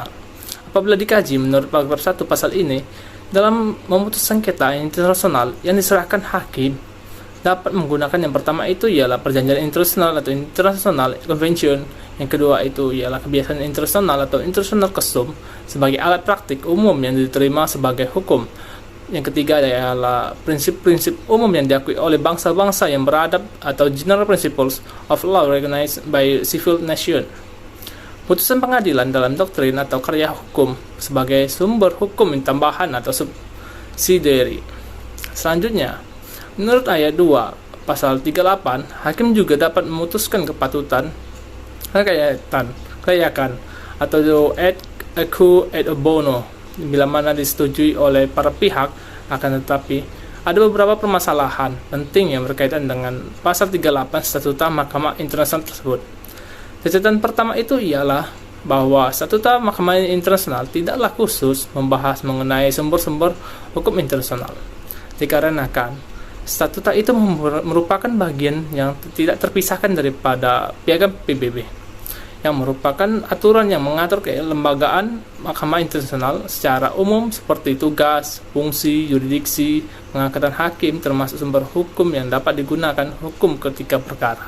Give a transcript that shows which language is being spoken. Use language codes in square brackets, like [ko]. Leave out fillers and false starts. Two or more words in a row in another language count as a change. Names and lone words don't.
[id] Apabila dikaji menurut paragraf 1 pasal ini, dalam memutus sengketa internasional yang diserahkan hakim dapat menggunakan yang pertama itu ialah perjanjian internasional atau [en] international convention, [id] yang kedua itu ialah kebiasaan internasional atau [en] international custom [id] sebagai alat praktik umum yang diterima sebagai hukum. Yang ketiga ialah prinsip-prinsip umum yang diakui oleh bangsa-bangsa yang beradab atau [en] general principles of law recognized by civil nation. [id] Putusan pengadilan dalam doktrin atau karya hukum sebagai sumber hukum tambahan atau subsidiary. Selanjutnya, menurut ayat 2 pasal 38, hakim juga dapat memutuskan kepatutan kelayakan atau [la] ad equo et bono [id] bila mana disetujui oleh para pihak. Akan tetapi ada beberapa permasalahan penting yang berkaitan dengan pasal 38 Statuta Mahkamah Internasional tersebut. Catatan pertama itu ialah bahwa Statuta Mahkamah Internasional tidaklah khusus membahas mengenai sumber-sumber hukum internasional, dikarenakan Statuta itu merupakan bagian yang tidak terpisahkan daripada Piagam PBB, yang merupakan aturan yang mengatur kelembagaan Mahkamah Internasional secara umum seperti tugas, fungsi, yurisdiksi, pengangkatan hakim, termasuk sumber hukum yang dapat digunakan hukum ketika perkara.